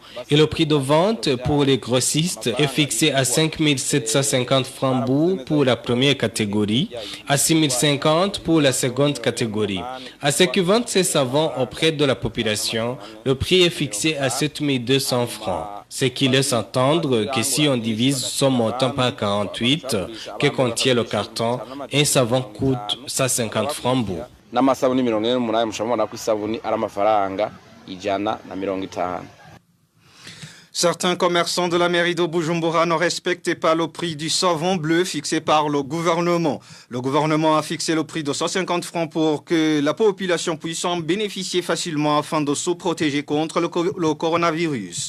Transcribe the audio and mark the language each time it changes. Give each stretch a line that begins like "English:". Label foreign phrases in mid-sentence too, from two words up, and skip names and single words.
French: Et le prix de vente pour les grossistes est fixé à 5750 francs bourg pour la première catégorie, à 6050 pour la seconde catégorie. À ceux qui vendent ces savons auprès de la population, le prix est fixé à 7200 francs. Ce qui laisse entendre que si on divise son montant par 48 que contient le carton, un savon coûte 150 francs bourg.
Rundi: n'amasabuni 48 mushamubona ko isabuni ari amafaranga 150.
French: Certains commerçants de la mairie de Bujumbura ne respectaient pas le prix du savon bleu fixé par le gouvernement. Le gouvernement a fixé le prix de 150 francs pour que la population puisse en bénéficier facilement afin de se protéger contre le coronavirus.